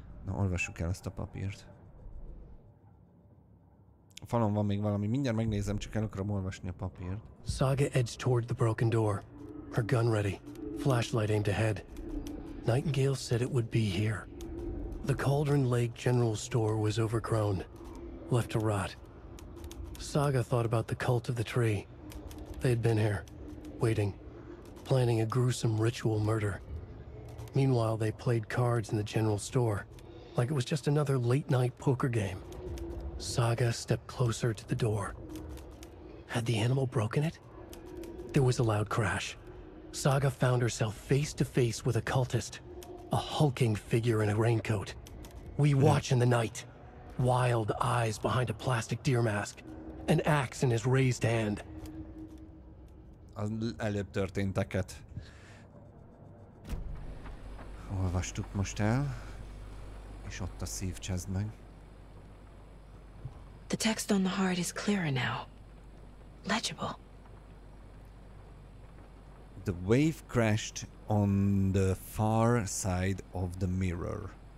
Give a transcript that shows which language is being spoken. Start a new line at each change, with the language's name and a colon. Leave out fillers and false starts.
Hungarian: Olvassuk el ezt a papírt. A falon van még valami, mindjárt megnézem, csak el akarom olvasni a papírt.
English: Saga edged toward the broken door, her gun ready, flashlight aimed ahead. Nightingale said it would be here. The Cauldron Lake General Store was overgrown, left to rot. Saga thought about the cult of the tree. They had been here, waiting, planning a gruesome ritual murder. Meanwhile, they played cards in the general store, like it was just another late-night poker game. Saga stepped closer to the door. Had the animal broken it? There was a loud crash. Saga found herself face to face with a cultist, a hulking figure in a raincoat. We watch in the night, wild eyes behind a plastic deer mask, an axe in his raised hand.
Hungarian: Az előbb történteket olvastuk most el, és ott a szív csezd meg.
English: The text on the heart is clearer now. Legible. The wave crashed on the far side of the mirror.